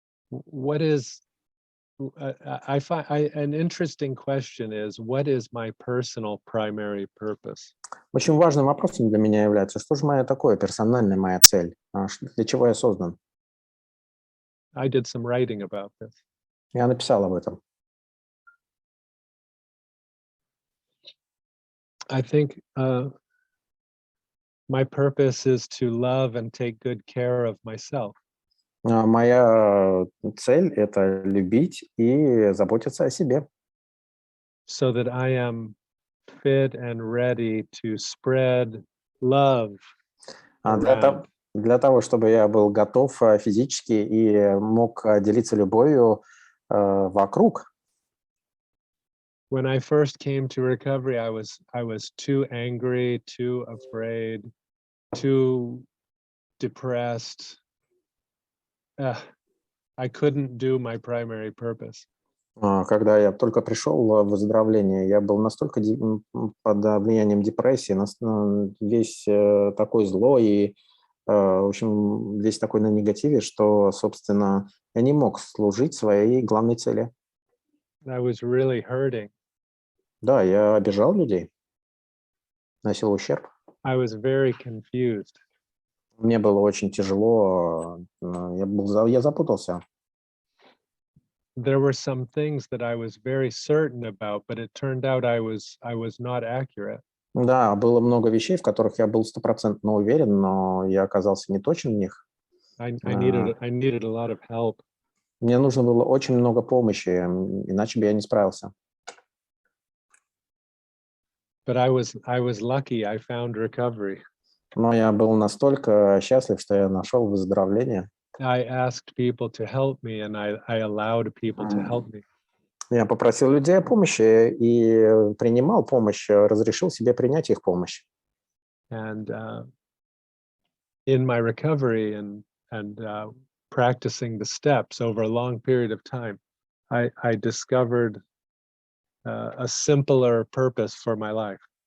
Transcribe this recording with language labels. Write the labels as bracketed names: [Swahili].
[English] What is I find an interesting question is what is my personal primary purpose? [Russian] Очень важным вопросом для меня является, что же моя такое персональная моя цель, для чего я создан. [English] I did some writing about this. [Russian] Я написал об этом. [English] I think my purpose is to love and take good care of myself. [Russian] Моя цель – это любить и заботиться о себе. [English] So that I am fit and ready to spread love around. [Russian] Для того, чтобы я был готов физически и мог делиться любовью вокруг. [English] When I first came to recovery, I was too angry, too afraid, too depressed. I couldn't do my primary purpose. [Russian] Когда я только пришел в выздоровление, я был настолько под влиянием депрессии, весь такой злой и, в общем, весь такой на негативе, что, собственно, я не мог служить своей главной цели. [English] I was really hurting. [Russian] Да, я обижал людей, носил ущерб. [English] I was very confused. [Russian] Мне было очень тяжело, я запутался. [English] There were some things that I was very certain about, but it turned out I was not accurate. [Russian] Да, было много вещей, в которых я был 100% уверен, но я оказался не точен в них. [English] I needed a lot of help. [Russian] Мне нужно было очень много помощи, иначе бы я не справился. [English] But I was lucky. I found recovery. [Russian] Но я был настолько счастлив, что я нашел выздоровление. [English] I asked people to help me, and I allowed people to help me. [Russian] Я попросил людей о помощи и принимал помощь, разрешил себе принять их помощь. [English] And in my recovery and practicing the steps over a long period of time, I discovered a simpler purpose for my life.